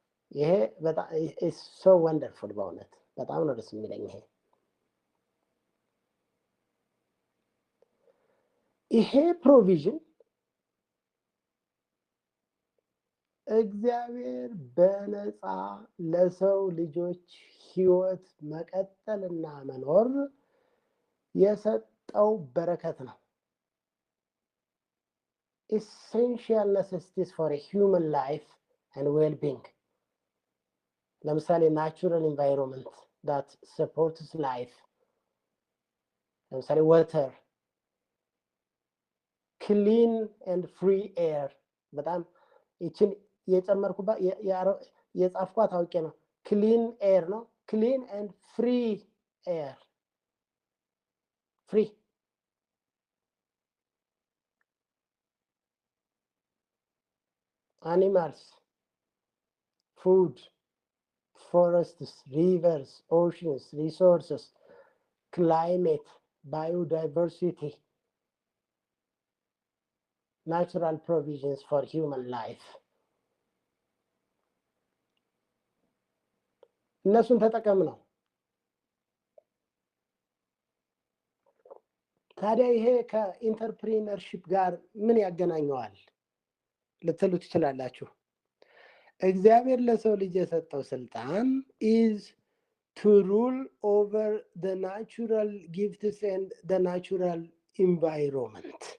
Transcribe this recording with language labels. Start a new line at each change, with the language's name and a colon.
Amharic: ይሄ በጣም
English: is so wonderful
Amharic: በእውነት በጣም ነው ደስ የሚለኝ። ይሄ ፕሮቪዥን እግዚአብሔር በነፃ ለሰው ልጆች ህይወት መቀጠልና መኖር የሰጠው በረከት ነው።
English: essential necessities for a human life and well-being. ለምሳሌ natural environment that supports life. ለምሳሌ water, clean and free air.
Amharic: በጣም ይችን የጨመርኩባት የጻፍኳት አውቄ ነው። clean air ነው።
English: clean and free air. free animals, food, forests, rivers, oceans, resources, climate, biodiversity, natural provisions for human life.
Amharic: እነሱን ተጠቀም ነው። ታዲያ ይሄ ከኢንተርፕሪነርሺፕ ጋር ምን ያገናኘዋል ልትሉ ትችላላችሁ። እግዚአብሔር ለሰው ልጅ የሰጠው ስልጣን
English: is to rule over the natural gifts and the natural environment.